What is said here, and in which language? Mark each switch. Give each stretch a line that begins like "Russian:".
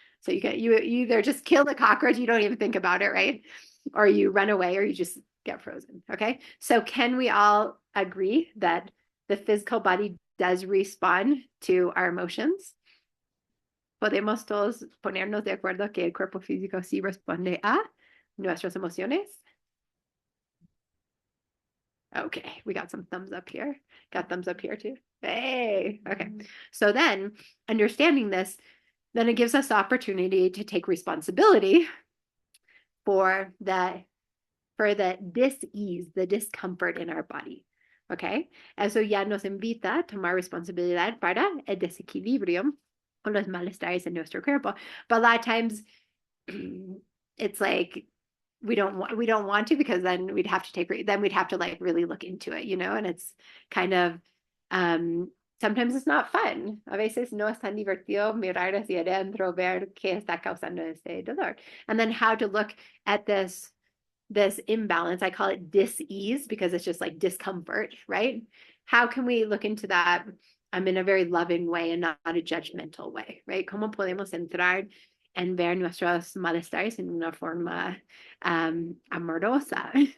English: So you either just kill the cockroach, you don't even think about it, right? Or you run away, or you just get frozen. Okay. So can we all agree that the physical body does respond to our emotions?
Spanish: ¿Podemos todos ponernos de acuerdo que el cuerpo físico sí responde a nuestras emociones?
English: Okay, we got some thumbs up here. Got thumbs up here too. Hey, okay. So then, understanding this, then it gives us the opportunity to take responsibility for the dis-ease, the discomfort in our body.
Spanish: Okay, eso ya nos invita a tomar responsabilidad para el desequilibrio o los malestares en nuestro cuerpo.
English: But a lot of times, it's like we don't want to, because then we'd have to like really look into it, you know, and it's kind of sometimes it's not fun.
Spanish: A veces no es tan divertido mirar hacia adentro, ver qué está causando este dolor,
English: and then how to look at this imbalance. I call it dis-ease because it's just like discomfort, right? How can we look into that in a very loving way and not a judgmental way, right?
Spanish: ¿Cómo podemos entrar en ver nuestros malestares en una forma amorosa?